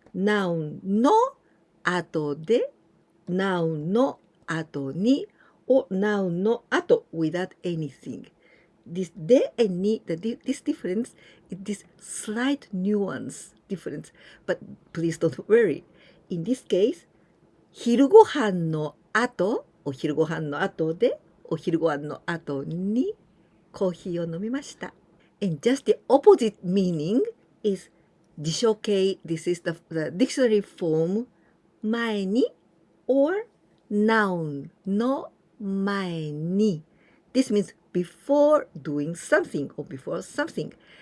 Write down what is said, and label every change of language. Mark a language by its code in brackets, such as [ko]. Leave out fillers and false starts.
[en] Noun の後で noun の後に or noun の後 without anything. This de and ni, this difference is this slight nuance difference. But please don't worry. [ja] In this case, 昼ご飯の後、お昼ご飯の後で、お昼ご飯の後にコーヒーを飲みました。 [en] And just the opposite meaning is 辞書形 this is the dictionary form 前に or noun の前に this means before doing something or before something.